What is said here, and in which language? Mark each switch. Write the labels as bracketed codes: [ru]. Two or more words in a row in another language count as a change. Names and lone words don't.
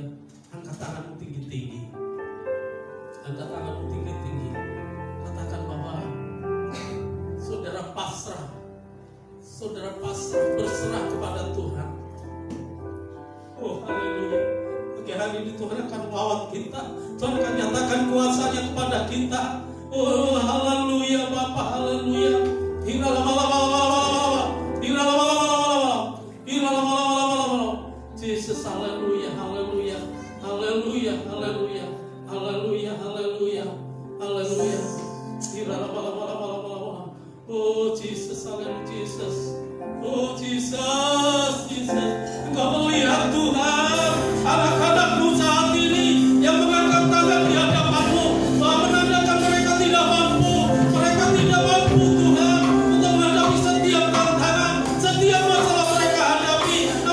[id] Angkat tanganmu tinggi-tinggi. Angkat tanganmu tinggi-tinggi. Katakan bahwa saudara pasrah. Saudara pasrah, berserah kepada Tuhan. Oh haleluya. Pagi hari ini Tuhan akan melawan kita. Tuhan akan nyatakan kuasa-Nya kepada kita. Oh haleluya Bapa, haleluya. Jesus, haleluya, haleluya, haleluya, haleluya, haleluya, haleluya, haleluya. Oh Jesus, haleluya, Jesus. Oh Jesus, Jesus. Engkau melihat Tuhan anak-anakmu saat ini yang mengangkat tangan di hadapanmu, menandakan mereka tidak mampu Tuhan untuk menghadapi setiap tantangan, setiap masalah mereka hadapi.